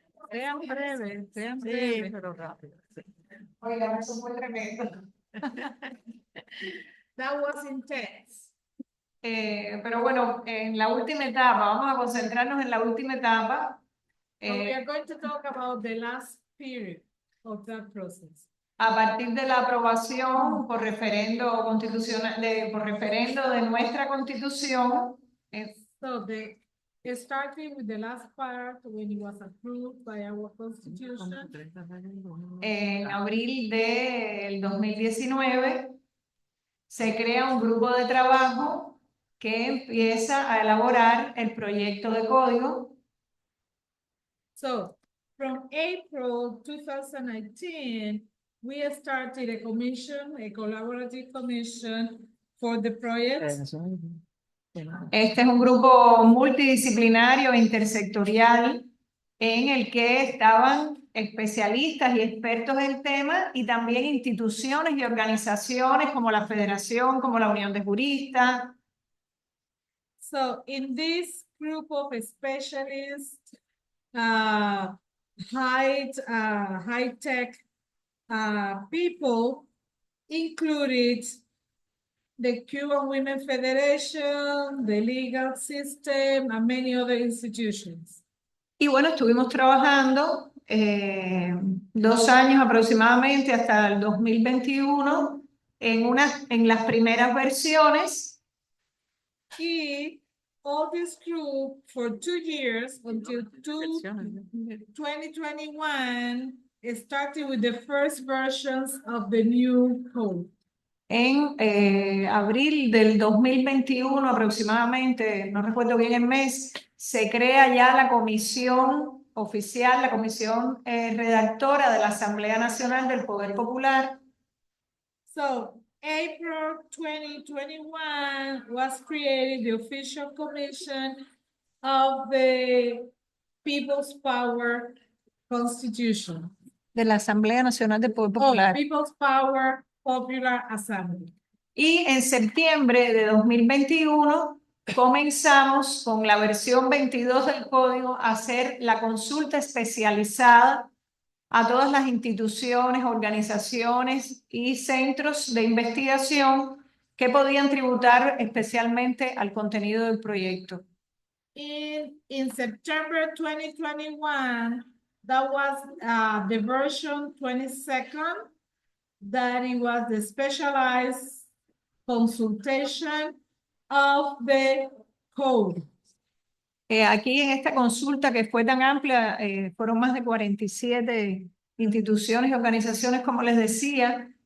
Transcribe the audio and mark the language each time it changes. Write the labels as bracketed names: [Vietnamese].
[Spanish] Sean breves, pero rápido. Oigan, eso fue tremendo. [English] That was intense. [Spanish] Pero bueno, en la última etapa, vamos a concentrarnos en la última etapa. [English] We are going to talk about the last period of that process. [Spanish] A partir de la aprobación por referendo constitucional, por referendo de nuestra constitución, [English] So starting with the last part when it was approved by our constitution. [Spanish] En abril del 2019 se crea un grupo de trabajo que empieza a elaborar el proyecto de código. [English] So from April 2019, we started a commission, a collaborative commission for the project. [Spanish] Este es un grupo multidisciplinario e intersectorial en el que estaban especialistas y expertos en temas y también instituciones y organizaciones como la Federación, como la Unión de Juristas. [English] So in this group of specialists, high-tech people included the Cuban Women Federation, the legal system, and many other institutions. [Spanish] Y bueno, estuvimos trabajando 2 años aproximadamente hasta el 2021 en las primeras versiones. [English] Y all this group for 2 years until 2021 started with the first versions of the new code. [Spanish] En abril del 2021 aproximadamente, no recuerdo bien el mes, se crea ya la comisión oficial, la comisión redactora de la Asamblea Nacional del Poder Popular. [English] So, April 2021 was created the official commission of the People's Power Constitution. [Spanish] De la Asamblea Nacional del Poder Popular. [English] People's Power Popular Assembly. [Spanish] Y en septiembre de 2021 comenzamos con la versión 22 del código a hacer la consulta especializada a todas las instituciones, organizaciones y centros de investigación que podían tributar especialmente al contenido del proyecto. [English] In September 2021, that was the version 22nd, that it was the specialized consultation of the code. [Spanish] Aquí en esta consulta que fue tan amplia, fueron más de 47 instituciones y organizaciones, como les decía.